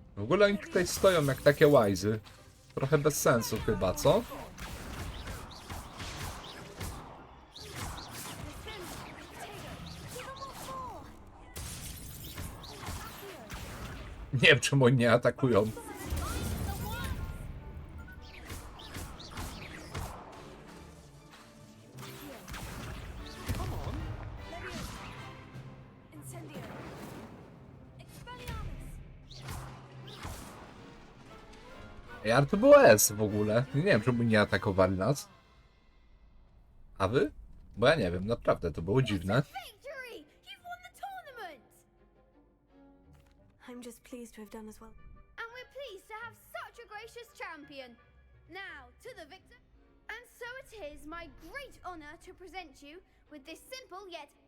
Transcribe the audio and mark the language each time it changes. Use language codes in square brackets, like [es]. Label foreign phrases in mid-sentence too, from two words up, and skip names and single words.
[pl] ogóle oni tutaj stoją jak takie łajzy. Trochę bez sensu chyba, co? Nie wiem, czemu oni nie atakują. Incendio. Expelliarmus. Ej, ale to było S w ogóle. Nie wiem, czemu nie atakowali nas. A wy? Bo ja nie wiem, naprawdę, to było dziwne. [en] Victory! You've won the tournament! I'm just pleased to have done as well. And we're pleased to have such a gracious champion. Now, to the victor. And so it is my great honor to present you with this simple yet